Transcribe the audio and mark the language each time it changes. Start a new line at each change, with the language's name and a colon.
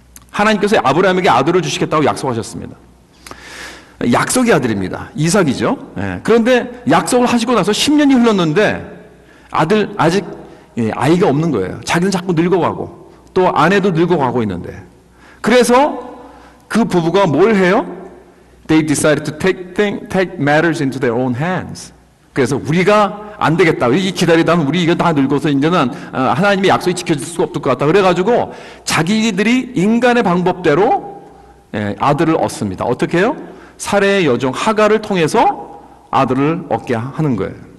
Korean: 하나님께서 아브라함에게 아들을 주시겠다고 약속하셨습니다. 약속의 아들입니다. 이삭이죠. 그런데 약속을 하시고 나서 10년이 흘렀는데 아직 아이가 없는 거예요. 자기는 자꾸 늙어가고 또 아내도 늙어가고 있는데, 그래서 그 부부가 뭘 해요?
English: They decided to take matters into their own hands.
Korean: 그래서 우리가 안 되겠다. 이 기다리다면 우리 이거 다 늙어서 이제는 하나님의 약속이 지켜질 수가 없을 것 같다. 그래가지고 자기들이 인간의 방법대로 아들을 얻습니다. 어떻게 해요? 사레의 여종 하갈을 통해서 아들을 얻게 하는 거예요.